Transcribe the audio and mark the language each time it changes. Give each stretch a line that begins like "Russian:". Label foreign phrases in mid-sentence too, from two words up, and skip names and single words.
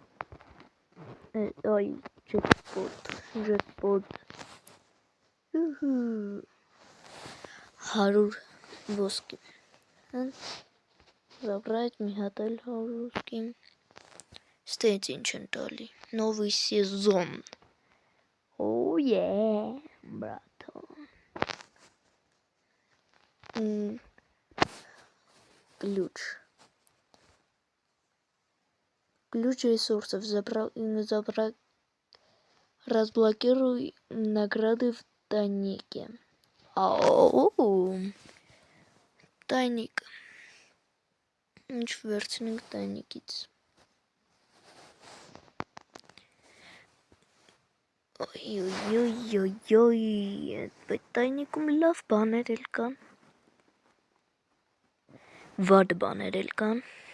Armenian: այ, ջետպոտ, 100 ոսկի, զաբրայց մի հատ էլ 100 ոսկի, ստեից ինչ են տալի,
Russian: новый сезон,
Armenian: բրատո,
Russian: Ключ ресурсов, разблокируй награды в тайнике. Тайник.
Armenian: Ինչ վերցնենք տայնիկից. Այդ տայնիկում լավ բաներ էլ կան. Վատ բաներ էլ կան.